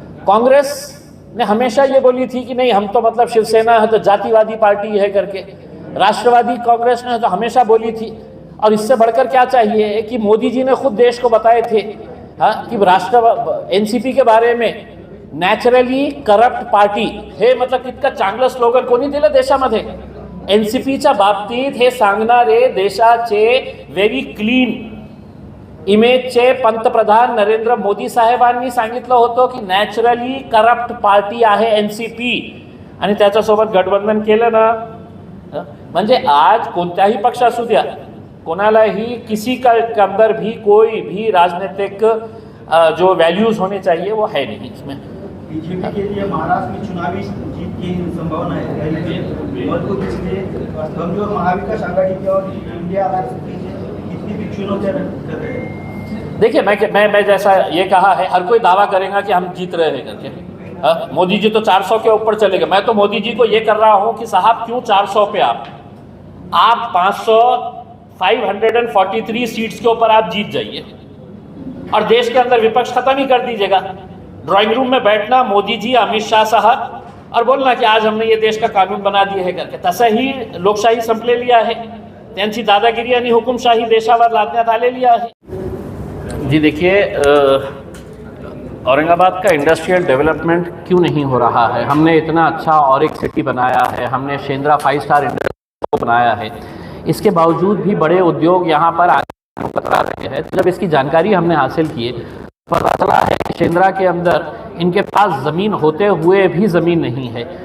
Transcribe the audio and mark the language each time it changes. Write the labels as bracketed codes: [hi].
[hi] कांग्रेस ने हमेशा ये बोली थी कि नहीं हम तो मतलब शिवसेना है तो जातिवादी पार्टी है करके। राष्ट्रवादी कांग्रेस ने तो हमेशा बोली थी। और इससे बढ़कर क्या चाहिए कि मोदी जी ने खुद देश को बताए थे कि एनसीपी के बारे में नॅचरली करप्ट पार्टी हे मतलब [mr] इतकं चांगलं स्लोगन कोणी दिलं देशामध्ये। एनसीपीच्या बाबतीत हे सांगणारे देशाचे व्हेरी क्लीन इमेजचे पंतप्रधान नरेंद्र मोदी साहेबांनी सांगितलं होतं की नॅचरली करप्ट पार्टी आहे एनसीपी आणि त्याच्यासोबत गठबंधन केलं ना, म्हणजे आज कोणत्याही पक्ष असू द्या, कोणालाही [hi] किसी का अंदर भी कोई भी राजनीतिक जो वैल्यूज होने चाहिए वो है नहीं इसमें। बीजेपी के लिए महाराष्ट्र में चुनावी जीत की संभावना है, मजबूत इसलिए कमजोर महाविकास आघाड़ी की और इंडिया अलायंस कितनी भी चुनौतियां कर रहे हैं। देखिए, मैं जैसा ये कहा है, हर कोई दावा करेगा कि हम जीत रहे हैं करके। मोदी जी तो 400 के ऊपर चले गए। मैं तो मोदी जी को ये कर रहा हूँ कि साहब क्यों 400 पे आप 543 सीट्स के ऊपर आप जीत जाइए और देश के अंदर विपक्ष खत्म ही कर दीजिएगा। ड्राइंग रूम में बैठना मोदी जी, अमित शाह साहब और बोलना कि आज हमने ये देश का कानून बना दिए है करके। [mr] तसंही लोकशाही संपलेली आहे, त्यांची दादागिरी आणि हुकुमशाही देशावर लादण्यात आलेली आहे। [hi] जी देखिए, औरंगाबाद का इंडस्ट्रियल डेवलपमेंट क्यों नहीं हो रहा है? हमने इतना अच्छा और एक सिटी बनाया है, हमने शेंद्रा 5 स्टार इंडस्ट्री बनाया है, इसके बावजूद भी बड़े उद्योग यहाँ पर आगे कतरा रहे हैं। जब इसकी जानकारी हमने हासिल की, पता चला है कि शेंद्रा के अंदर इनके पास ज़मीन होते हुए भी ज़मीन नहीं है।